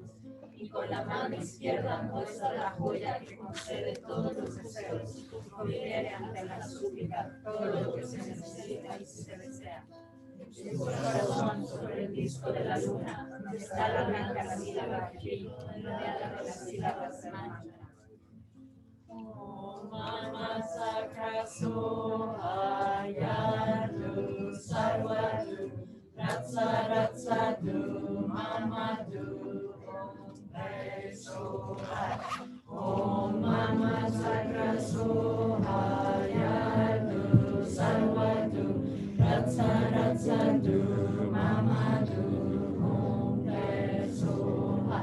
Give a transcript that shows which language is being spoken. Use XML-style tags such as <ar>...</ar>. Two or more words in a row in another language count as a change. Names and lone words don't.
<es>Y con la mano izquierda muestra la joya que concede todos los deseos y conviene ante la súplica todo lo que se necesita y se desea. En su corazón, sobre el disco de la luna, está la blanca sílaba aquí, rodeada de las sílabas de mantra.</es> <sa>Om Mama Sakra Sohayadu Sarvadu Ratsa Ratsadu Mamadu Om Re Soha. Om Mama Sakra Sohayadu Sarvadu Ratsa Ratsadu Mamadu Om Re Soha.</sa>